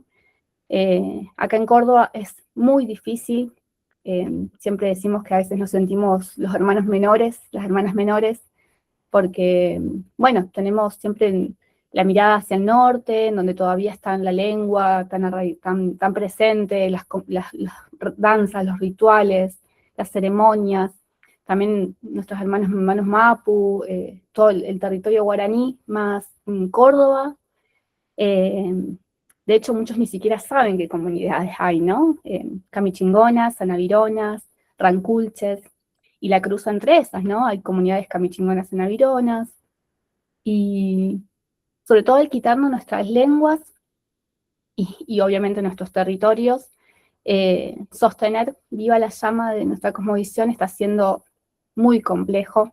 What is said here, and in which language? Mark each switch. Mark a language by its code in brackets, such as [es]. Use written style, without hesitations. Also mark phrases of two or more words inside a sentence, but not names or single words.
[es] Acá en Córdoba es muy difícil, siempre decimos que a veces nos sentimos los hermanos menores, las hermanas menores, porque, bueno, tenemos siempre la mirada hacia el norte, en donde todavía está la lengua tan presente, las danzas, los rituales, las ceremonias, también nuestros hermanos mapu, todo el territorio guaraní, más Córdoba. De hecho, muchos ni siquiera saben qué comunidades hay, ¿no? Camichingonas, sanavironas, ranculches, y la cruza entre esas, ¿no? Hay comunidades camichingonas sanavironas, y sobre todo el quitarnos nuestras lenguas y obviamente nuestros territorios, sostener viva la llama de nuestra cosmovisión está siendo muy complejo.